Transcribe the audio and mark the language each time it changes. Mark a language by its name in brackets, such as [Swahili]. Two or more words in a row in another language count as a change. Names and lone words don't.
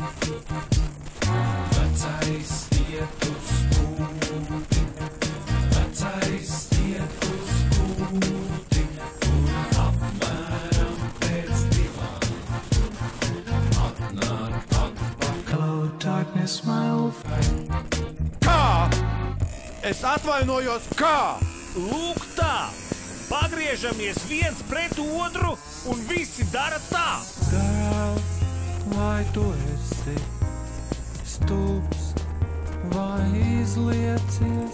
[Latvian] Vecais iet uz kūti, vecais iet uz kūti, un apmēram pēc 2 atnāk atpakaļ. [English] Hello, darkness, my old friend. [Latvian] Kā? Es atvainojos, kā? Lūk tā! Pagriežamies viens pret otru un visi dara tā! Dēls, vai tu esi stulbs, vai izliecies?